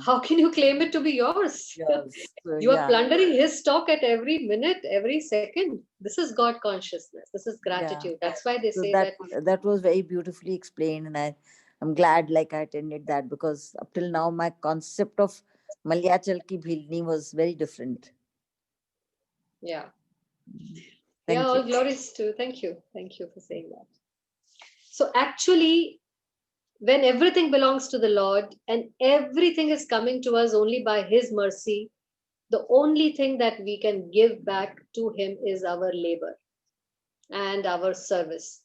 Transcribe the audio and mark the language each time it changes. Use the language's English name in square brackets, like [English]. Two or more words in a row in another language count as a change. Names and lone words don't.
[English] How can you claim it to be yours? Yes. You are plundering his stock at every minute, every second. This is God consciousness. This is gratitude. Yeah. That's why they So say that was very beautifully explained, and I'm glad like I attended that, because up till now my concept of [Hindi] Malyachal ki bhilni [English] was very different. Yeah. Thank you. All glories to. Thank you for saying that. So actually, when everything belongs to the Lord and everything is coming to us only by His mercy, the only thing that we can give back to Him is our labor and our service.